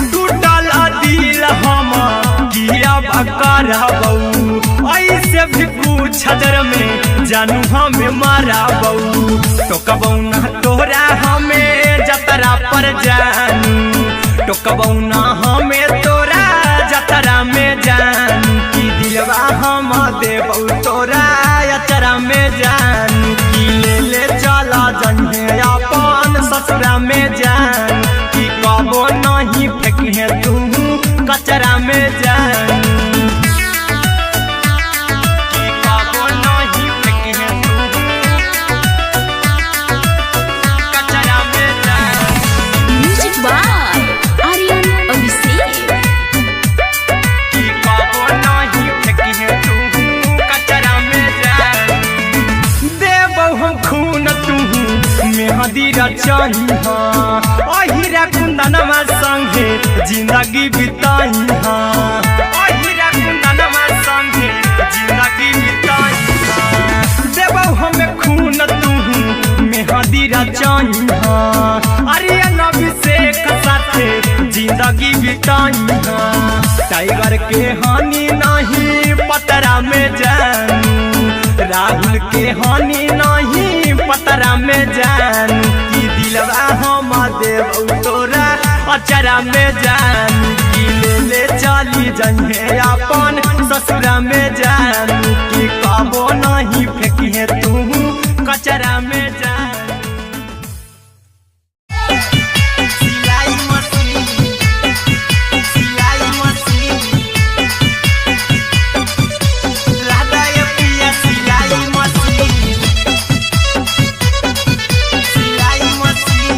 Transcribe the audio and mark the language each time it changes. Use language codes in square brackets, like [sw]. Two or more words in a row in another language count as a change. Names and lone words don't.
[mag] टूटल दिल हम किया कराबौ ऐसे भी पूछ देर में जानू हमें माराबौ। टोकबौ ना तोरा हमें जतरा पर जानू। टोकबौ ना हमें तोरा जतरा में जानू। की दिलवा हम देबौ तोरा अचरा में जान। की ले ले चला जइहे अपन ससुरा में जान। की कबो नहीं फेंकिहे तू कचरा में जान। की कबो नहीं फेंकिहे तू कचरा में जान। [en] music by [mag] आर्यन अभिषेक। की कबो नहीं फेंकिहे तू कचरा में जान। देबौ हम खून तू मेहदी रचइहा अहिरा कुंदनमा संगे जिंदगी बिताइहा। अहिरा कुंदनमा संगे जिंदगी बिताइहा। देबौ हमें खून तू मेहदी रचइहा आर्यन अभिषेक साथे जिंदगी बिताइहा। टाइगर के हानि नहीं पतरा में जानू। राहुल के हानि नहीं पतरा में जानू। की दिलवा हम देबौ तोरा अचरा में जानू। की ले ले चली जइहे अपन ससुरा में जानू। की कबो नहीं फेंकिहे तू कचरा में जानू। सिलाई मशीन, सिलाई मशीन, लादा ये पिया सिलाई मशीन, सिलाई मशीन।